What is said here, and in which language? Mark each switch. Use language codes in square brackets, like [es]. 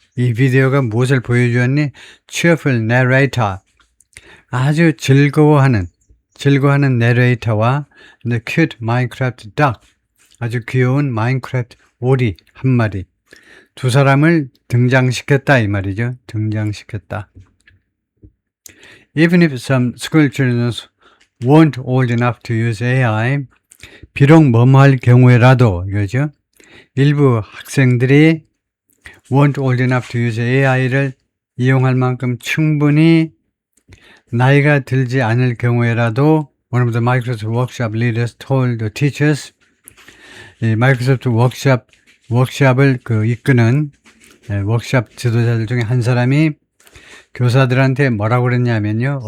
[ko] 이 비디오가 무엇을 보여주었니? [en] cheerful narrator, [ko] 아주 즐거워하는 내레이터와 [en] the cute Minecraft duck, [ko] 아주 귀여운 마인크래프트 오리 한 마리, 두 사람을 등장시켰다 이 말이죠. 등장시켰다. [en] Even if some school children weren't old enough to use AI, [ko] 비록 뭐뭐할 경우에라도 이거죠. 일부 학생들이 [en] weren't old enough to use AI [ko] 를 이용할 만큼 충분히 나이가 들지 않을 경우에라도 [en] one of the Microsoft workshop leaders told the teachers, [ko] 이 마이크로소프트 워크샵을 이끄는 워크샵 지도자들 중에 한 사람이 교사들한테 뭐라고 그랬냐면요.